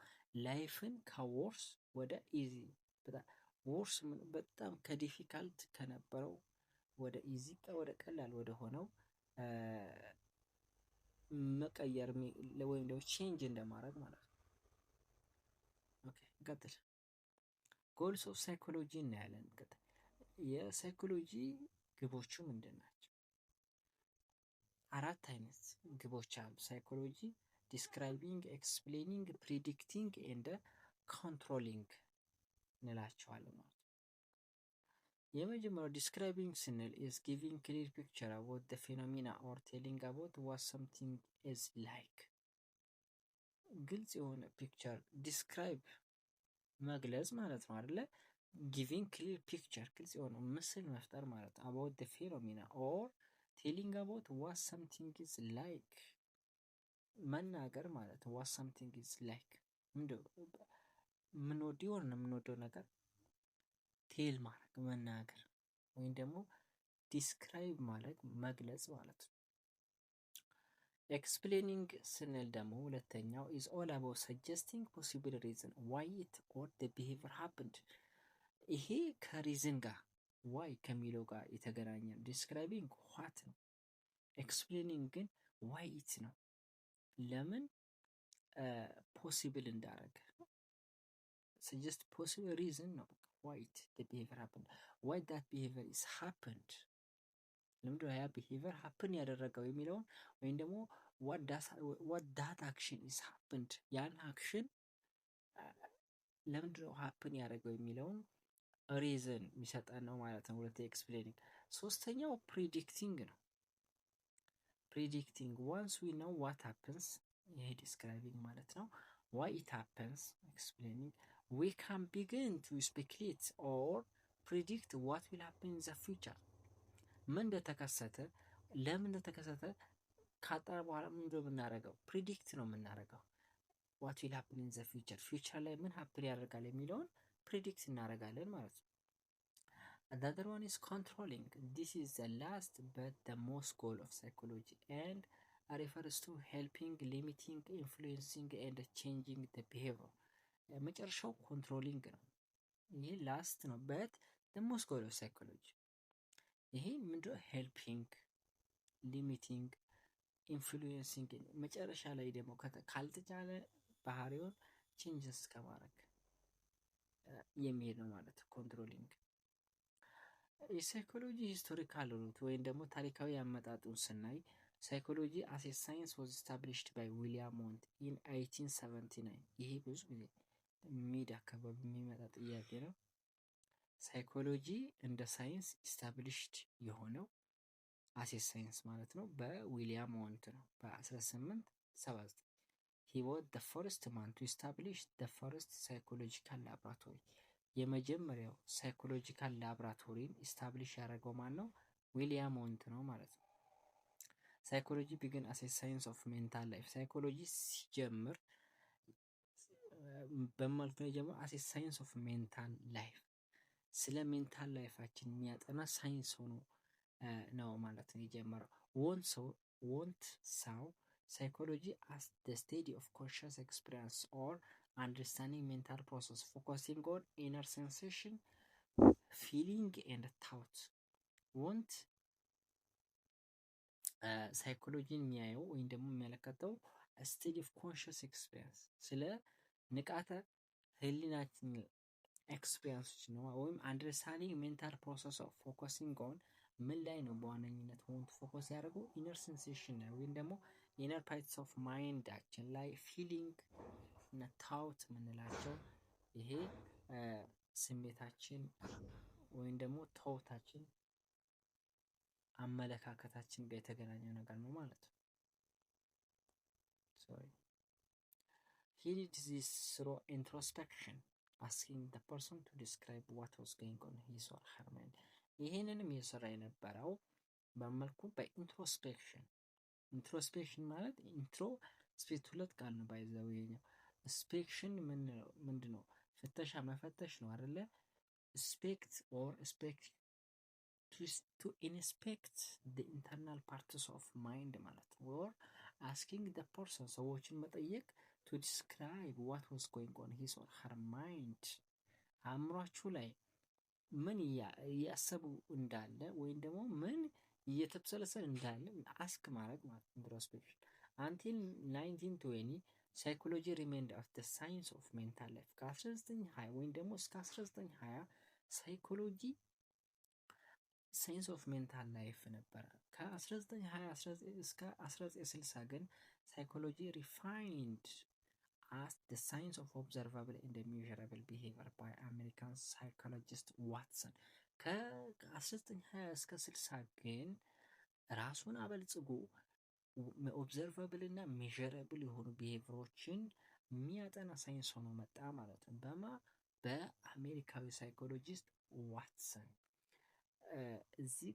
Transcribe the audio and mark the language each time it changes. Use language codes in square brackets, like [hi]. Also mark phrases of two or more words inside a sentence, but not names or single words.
[am] ላይፍን ከወርስ ወደ ኢዚ ወርስ በጣም ከዲፊካልት ከነበረው ወደ ኢዚ ወደ ቀላል ወደ ሆነው መቀየር ወይም ደግሞ ቼንጅ እንደማድረግ ማለት ነው። ኦኬ እንቀጥል። [en] goals of psychology [am] እናያለን። እንቀጥል። የሳይኮሎጂ ግቦቹ ምንድን ናቸው? 4 አይነት ግቦች አሉ። ሳይኮሎጂ [en] describing, explaining, predicting and controlling [am] እንላቸዋለን ማለት ነው። የመጀመሪያው ዲስክራይቢንግ ስንል [en] is giving clear picture about the phenomena or telling about what something is like። [am] ግልጽ የሆነ ፒክቸር ዲስክራይብ መግለጽ ማለት ነው አይደለ? [en] giving clear picture [am] ግልጽ የሆነ ምስል መፍጠር ማለት ነው። [en] about the phenomena or telling about what something is like [am] መናገር ማለት ነው። [en] what something is like [am] የምንወደው ነገር ቴል ማድረግ መናገር ወይም ደግሞ ዲስክራይብ ማድረግ መግለጽ ማለት ነው። ኤክስፕሌኒንግ ስንል ደግሞ ሁለተኛው [en] is all about suggesting possible reason why it or the behavior happened። [am] ይሄ ከሪዝን ጋር ዋይ ከሚለው ጋር የተገናኘ ነው። ዲስክራይቢንግ ዋት ነው። ኤክስፕሌኒንግ ግን [en] why it [am] ነው። ለምን ፖሲብል እንዳረገ [en] suggest possible reason [am] ነው። [en] why the behavior happened, why that behavior is happened። [am] ለምንድነው ያ [en] behavior happen [am] ያደረገው የሚለውን ወይም ደግሞ [en] what that action is happened [am] ያን አክሽን ለምንድነው happen ያደረገው የሚለውን ሪዝን የሚሰጠን ነው ማለት ነው። ሁለተኛ ኤክስፕሌኒንግ። ሶስተኛው ፕሪዲክቲንግ ነው። ፕሪዲክቲንግ [en] once we know what happens [am] ይሄ ዲስክራይቢንግ ማለት ነው። [en] why it happens explaining we can begin to speculate or predict what will happen in the future [am] ምን እንደተከሰተ ለምን እንደተከሰተ ካጠና በኋላ ምን እንደምናደርገው ፕሪዲክት ነው የምናደርገው። [en] what will happen in the future future [am] ላይ ምን happen ያደርጋል የሚለውን ፕሪዲክት እናደርጋለን ማለት ነው። [en] The other one is controlling. This is the last but the most goal of psychology and refers to helping, limiting, influencing and changing the behavior. [am] መጨረሻው ኮንትሮሊንግ ነው። ይሄ ላስት ነው [en] but the most goal of psychology [am] ይሄ ምንድነው? ሄልፒንግ፣ ሊሚቲንግ፣ ኢንፍሉዌንሲንግ መጨረሻ ላይ ደግሞ ካልተቻለ ባህሪውን ቼንጅስ ከማድረግ የሚሄድ ነው ማለት ኮንትሮሊንግ። የሳይኮሎጂ [en] historical root [am] ወይም ደግሞ ታሪካዊ አመጣጡን ስናይ [en] psychology as a science was established by William Mont in 1879። [am] ይሄ ብዙ ጊዜ ሚድ አካባቢ የሚመጣ ጥያቄ ነው። ሳይኮሎጂ እንደ ሳይንስ ስታብሊሽድ የሆነው [en] as a science [am] ማለት ነው በዊሊያም ሞንት ነው በ1879። [en] he was the first man to establish the first psychological laboratory [am] የመጀመሪያው ሳይኮሎጂካል ላብራቶሪን ኢስታብሊሽ ያደረገው ማን ነው? ዊሊያም ሞንት ነው ማለት ነው። [en] psychology begin as a science of mental life [am] ሳይኮሎጂ ሲጀምር በመልኩ ነው የጀመረው [en] as a science of mental life [am] ስለ ሜንታል ላይፋችን የሚያጠና ሳይንስ ሆኖ ነው ማለት ነው የጀመረው። [en] Wundt saw psychology as the study of conscious experience or understanding mental process focusing on inner sensation, feeling and thought. [am] ወንት ሳይኮሎጂን የሚያየው ወይም ደግሞ የሚመለከተው [en] study of conscious experience [am] ስለ ንቃተ ህሊናችን ኤክስፒሪየንሶች ነው ወይም [en] understanding mental process of focusing on [am] ምን ላይ ነው በዋነኝነት ወንት ፎከስ ያደርገው [en] inner sensation [am] ነው ወይም ደግሞ [en] inner parts of [am] ማይንዳችን ላይ ፊሊንግ እና ታውት የምንላቸው ይሄ ስሜታችን ወይም ደግሞ ታውታችን አመለካከታችን ጋር የተገናኘው ነገር ነው ማለት ነው። [en] He did this through introspection, asking the person to describe what was going on in his or her mind. [am] ይሄንንም የሰራ የነበረው በመልኩ በኢንትሮስፔክሽን። ኢንትሮስፔክሽን ማለት ኢንትሮ ስፔክት ሁለት ቃል ነው ባይዘው ይሄኛው ስፔክሽን ምንድነው? ፍተሻ መፈተሽ ነው አይደለ? [en] spect or spect to inspect the internal parts of mind [am] ማለት ነው። [en] or asking the person [am] ሰዎችን መጠየቅ [en] to describe what was going on his or her mind [am] አእምሯችሁ ላይ ምን እያሰቡ እንዳለ ወይም ደግሞ ምን እየተብሰለሰለ እንዳለ አስክ ማድረግ ማለት ነው። ኢንትሮስፔክሽን [en] until 1920 psychology remained as the science of mental life [am] ከ1920 ወይም ደግሞ እስከ 1920 ሳይኮሎጂ [en] science of mental life [am] ነበረ። ከ1920 እስከ 1960 ግን ሳይኮሎጂ [en] ሪፋይንድ as the science of observable and measurable behavior by American psychologist Watson [am] ከ1920 እስከ 60 ግን ራሱን አበልጽጎ ኦብዘርቫብል እና ሜዠረብል የሆኑ ቢሄቪየሮችን የሚያጠና ሳይንስ ሆኖ መጣ ማለት ነው። በአሜሪካዊ ሳይኮሎጂስት ዋትሰን። እዚህ